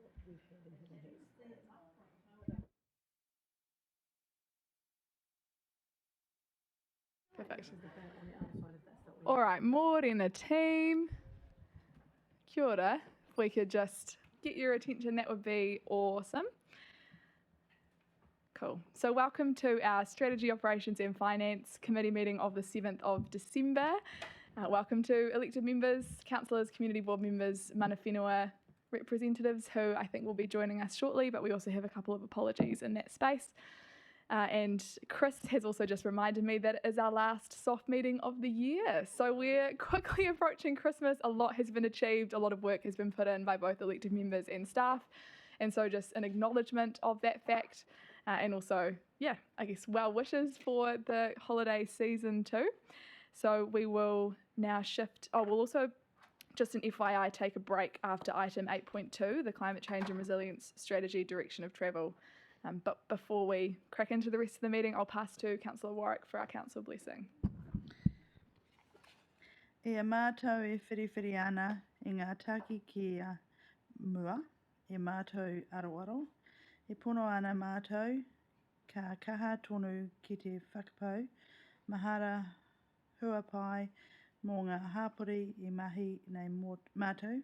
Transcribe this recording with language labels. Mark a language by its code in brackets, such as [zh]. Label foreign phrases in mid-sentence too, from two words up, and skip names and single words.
[en] Perfect. All right, Morena team. [mi] Kia ora. [en] If we could just get your attention, that would be awesome. Cool. So welcome to our Strategy, Operations and Finance Committee meeting of the 7th of December. Welcome to elected members, councillors, community board members, mana whenua representatives who I think will be joining us shortly, but we also have a couple of apologies in that space. And Chris has also just reminded me that it is our last soft meeting of the year. So we're quickly approaching Christmas. A lot has been achieved. A lot of work has been put in by both elected members and staff. And so just an acknowledgement of that fact. And also, I guess well wishes for the holiday season too. So we will now shift. We'll also, just an FYI, take a break after item 8.2, the Climate Change and Resilience Strategy Direction of Travel. But before we crack into the rest of the meeting, I'll pass to Councillor Warwick for our council blessing. [mi] E a mātou e whiriwhiri ana i ngā taki ki a mua, e mātou aroaro. E pono ana mātou, ka kaha tonu ki te whakapau, mahara huapai mō ngā hāpori i mahi nei mātou.